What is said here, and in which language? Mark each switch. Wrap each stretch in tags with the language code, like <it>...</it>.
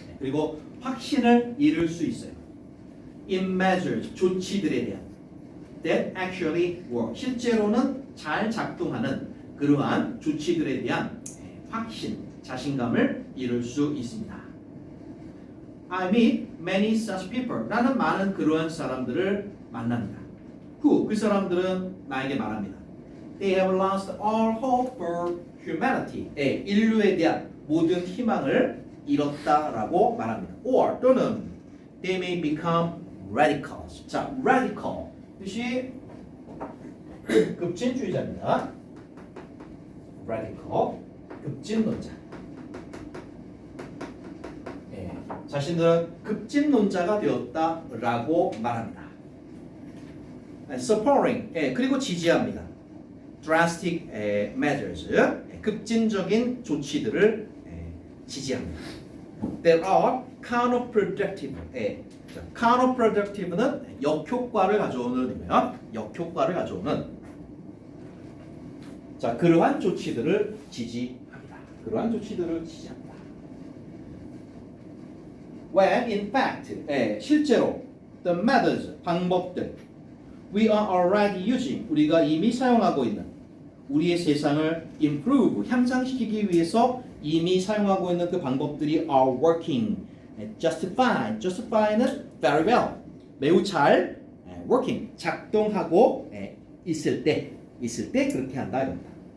<ko>그리고 확신을 잃을 수 있어요.</ko> <en>in measures,</en> <ko>조치들에 대한</ko> <en>that actually work,</en> <ko>실제로는 잘 작동하는 그러한 조치들에 대한 확신, 자신감을 잃을 수 있습니다.</ko> <en>I meet many such people.</en> <ko>나는 많은 그러한 사람들을 만납니다.</ko> <en>Who?</en> <ko>그 사람들은 나에게 말합니다.</ko> <en>They have lost all hope for humanity.</en> <ko>인류에 대한 모든 희망을 잃었다라고 말합니다.</ko> <en>Or 또는 they may become radicals.</en> <ko>자, radical 뜻이 급진주의자입니다. radical 급진론자. 자신들은 급진론자가 되었다라고 말합니다. Supporting, 그리고 지지합니다.</ko> <en>Drastic measures,</en> <ko>급진적인 조치들을 지지합니다.</ko> <en>There are counterproductive.</en> <ko>counterproductive는 역효과를 가져오는 의미예요. 역효과를 가져오는. 자, 그러한 조치들을 지지합니다. 그러한 조치들을 지지합니다.</ko> <en>When in fact,</en> <ko>실제로</ko> <en>the methods,</en> <ko>방법들</ko> <en>we are already using,</en> <ko>우리가 이미 사용하고 있는 우리의 세상을 improve, 향상시키기 위해서 이미 사용하고 있는 그 방법들이</ko> <en>are working,</en> <ko>justify는</ko> <en>very well,</en> <ko>매우 잘 working, 작동하고 있을 때 그렇게 한다 이겁니다.</ko>